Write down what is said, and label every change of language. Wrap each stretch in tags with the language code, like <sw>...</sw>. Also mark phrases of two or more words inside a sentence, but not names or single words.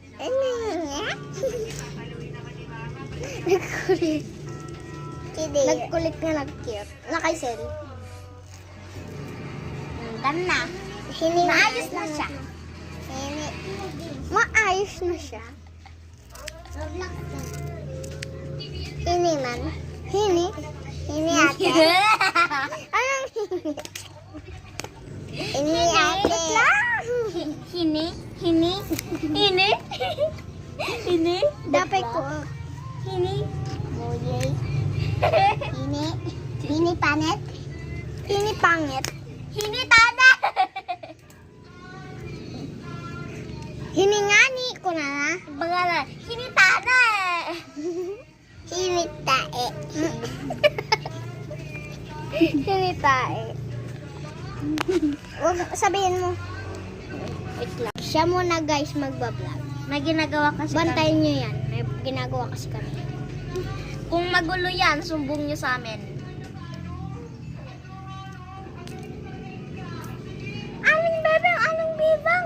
<tl>Nagkulit. Nagkulit nga nag-cute. Nakaisel. Done na. Maayos na siya. Maayos na siya. Hini man. Hini? Hini ate. Anong hini? Hini ate. Hini? Hini? Hini? Hini? Dapat ko. Hini? Buyay. Hini. Hini panet. Hini pangit. Hini tada! Hini ngani ko na na. Bangala, hini tada eh. Hini tae. Hini tae. Huwag sabihin mo. Wait lang. Siya muna guys magbablog. May ginagawa kasi Bantayin nyo yan. May ginagawa kasi kami. Kung magulo yan, sumbong nyo sa amin. Aling bebang, aling bebang.</tl>